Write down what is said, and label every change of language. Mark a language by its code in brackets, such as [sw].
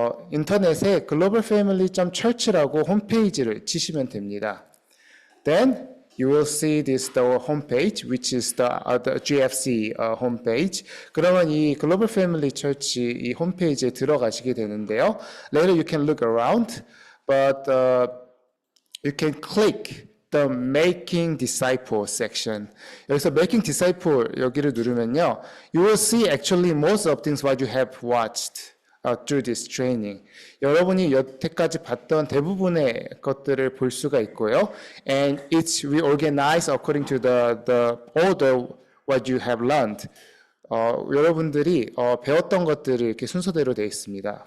[ko] 인터넷에 globalfamily.church라고 홈페이지를 치시면 됩니다. [en] then you will see this the homepage, which is the GFC homepage. [ko] 그러면 이 글로벌 패밀리 처치 이 홈페이지에 들어가시게 되는데요. [en] Later you can look around, but you can click the Making Disciple section. [ko] 여기서 Making Disciple 여기를 누르면요, [en] you will see actually most of things what you have watched through this training. [ko] 여러분이 여태까지 봤던 대부분의 것들을 볼 수가 있고요. [en] And it's reorganized according to the order what you have learned. [ko] 여러분들이 배웠던 것들이 이렇게 순서대로 되어 있습니다.